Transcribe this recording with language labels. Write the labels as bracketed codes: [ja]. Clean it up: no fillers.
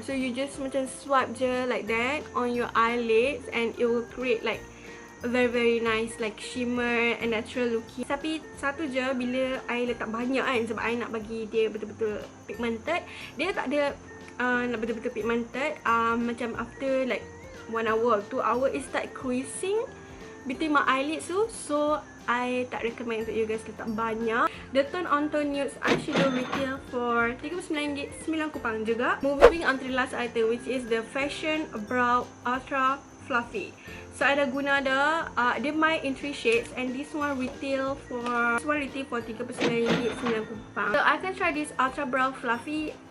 [en] So you just macam swipe je like that on your eyelids and it will create like a very nice like shimmer and natural looking. [ms] Tapi satu je, bila I letak banyak kan, sebab I nak bagi dia betul-betul pigmented, dia tak ada nak betul-betul pigmented. [en] Macam after like 1 hour, 2 hour, it start creasing between my eyelids tu. So [ms] I tak recommend untuk you guys letak banyak. [en] The Tone on Tone Nudes Eyeshadow retail for RM39, [ms] 9 kupang juga. [en] Moving on to the last item, which is the Fashion Brow Ultra Fluffy. So I [ms] dah guna dah. Dia main [en] in 3 shades, and this one retail for RM39, [ms] 9 kupang. [en] So I can try this Ultra Brow Fluffy.